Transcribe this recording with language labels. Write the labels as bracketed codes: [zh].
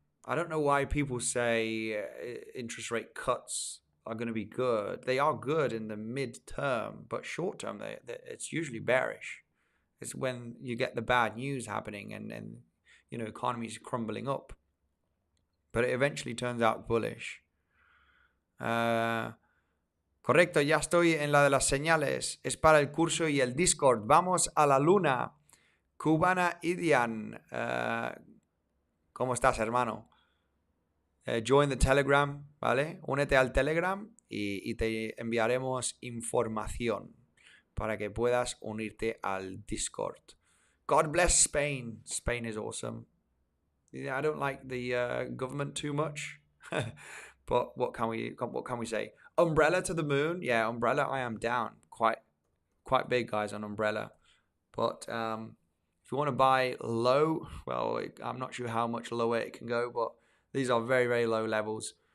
[en] I don't know why people say interest rate cuts are going to be good. They are good in the mid-term, but short-term, it's usually bearish. It's when you get the bad news happening and economies crumbling up. But it eventually turns out bullish. [es] Correcto, ya estoy en la de las señales. Es para el curso y el Discord. Vamos a la luna. Cubana Idian. ¿Cómo estás, hermano? [en] Join the Telegram, [es] ¿vale? Únete al Telegram y te enviaremos información para que puedas unirte al Discord. [en] God bless Spain. Spain is awesome. Yeah, I don't like the government too much, but what can we say? Umbrella to the moon. Yeah, Umbrella. I am down. Quite big, guys, on Umbrella. But if you want to buy low, well, I'm not sure how much lower it can go, but these are very, very low levels.